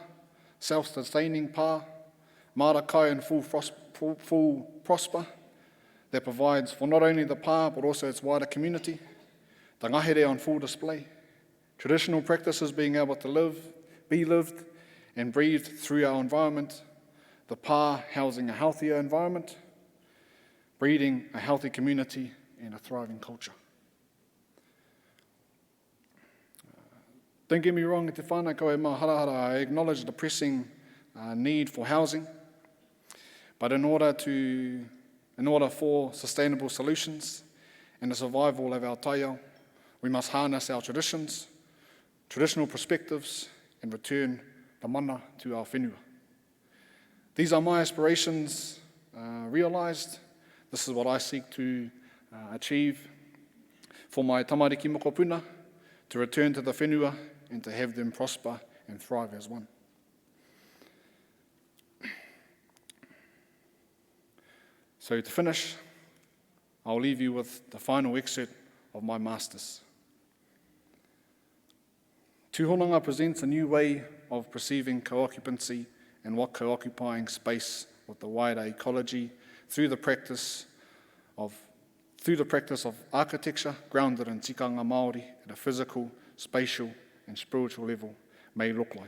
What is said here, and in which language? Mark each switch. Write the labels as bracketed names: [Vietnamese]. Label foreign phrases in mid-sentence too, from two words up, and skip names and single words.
[English] self-sustaining pā, marakai in full prosper, that provides for not only the pā but also its wider community, the ngahere on full display, traditional practices being able to be lived and breathed through our environment, the pā housing a healthier environment, breeding a healthy community and a thriving culture. Don't get me wrong, [Māori] te whānau koe maharahara, [English] I acknowledge the pressing need for housing, but in order for sustainable solutions and the survival of our taiao, we must harness our traditional perspectives, and return the mana to our whenua. These are my aspirations realised. This is what I seek to achieve for my [Māori] tamariki mokopuna, [English] to return to the whenua and to have them prosper and thrive as one. So to finish, I'll leave you with the final excerpt of my Masters. TÜHONONGA presents a new way of perceiving co-occupancy and what co-occupying space with the wider ecology through the practice of architecture grounded in [Māori] tikanga Māori [English] at a physical, spatial and spiritual level may look like.